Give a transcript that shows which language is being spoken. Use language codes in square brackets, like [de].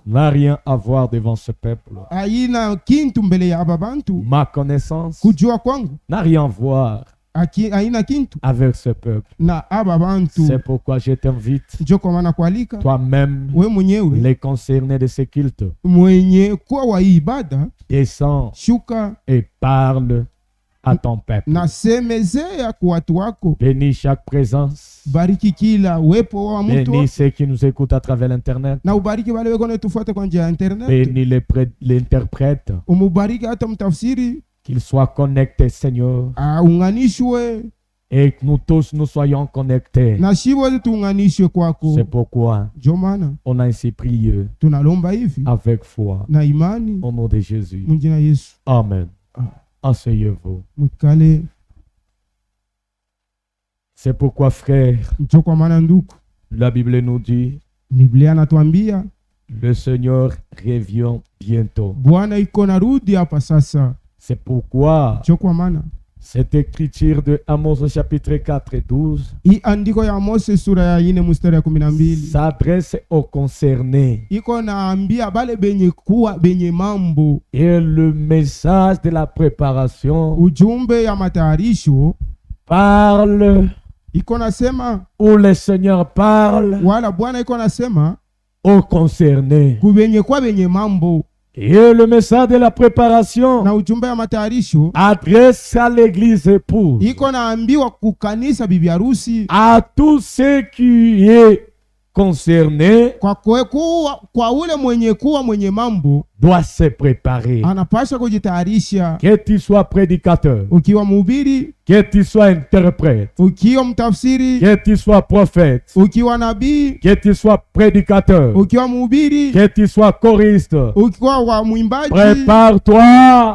[fr] n'a rien à voir devant ce peuple. [sw] haina kintu mbele ya aba bantu. [fr] Ma connaissance [sw] Kujua kwangu [fr] n'a rien à voir [sw] haina kintu [fr] avec ce peuple. [sw] na aba bantu. [fr] C'est pourquoi je t'invite, [sw] Jo kwa maana kualika [fr] toi-même, [sw] we mwenyewe [fr] les concernés de ce culte, [sw] mwenye kuwa wa hii ibada, [fr] descends [sw] shuka [fr] et parle à ton peuple. [sw] na semezea kwa watu wako. [fr] Bénis chaque présence. [sw] Bariki kila wepo wa mtu [fr] Bénis ceux qui nous écoutent à travers l'Internet. [sw] na ubariki wale weko natufuata kwa njia ya internet. [fr] Bénis l'interprète. [sw] Umubariki hata mtafsiri [fr] Qu'il soit connecté, Seigneur. [sw] aunganishwe, [fr] Et que nous tous nous soyons connectés. [sw] na shi wote tuunganishwe kwako. [fr] C'est pourquoi [sw] Jo maana [fr] on a ainsi prié [sw] tunalomba hivi [fr] avec foi. [sw] na imani [fr] Au nom de Jésus. [sw] mjina Yesu. [fr] Amen. Asseyez-vous. [sw] Mkale. [fr] C'est pourquoi, frère, [sw] Jo kwa maana ndugu, [fr] la Bible nous dit, [sw] Biblia anatuambia [fr] le Seigneur revient bientôt. [sw] Bwana iko narudi hapa sasa. [fr] C'est pourquoi [sw] Jo kwa maana [fr] cette écriture de Amos chapitre 4 et 12 [sw] hii andiko ya Mose sura ya 4 mstari ya 12 [fr] s'adresse aux concernés. [sw] iko naambia bale benye kuwa benye mambo. [fr] Et le message de la préparation [sw] Ujumbe ya matayarisho [fr] parle, [sw] iko nasema, [fr] où le Seigneur parle [sw] wala Bwana iko nasema [fr] aux concernés. [sw] kubenye kwa benye mambo. [fr] Et le message de la préparation [sw] Na ujumbe ya matayarisho [fr] adresse à l'église épouse, [sw] iko naambiwa kukanisa bibi harusi, [fr] à tous ceux qui est concerné, [sw] kwa ule mwenye kuwa mwenye mambo [fr] doit se préparer. [sw] anapasha kujitayarisha. [fr] Que tu sois prédicateur, [sw] Ukiwa mhubiri, [fr] que tu sois interprète, [sw] ukiwa mtafsiri, [fr] que tu sois prophète, [sw] ukiwa nabii, [fr] que tu sois prédicateur, [sw] ukiwa mhubiri, [fr] que tu sois choriste, [sw] ukiwa wa mwimbaji, [fr] prépare-toi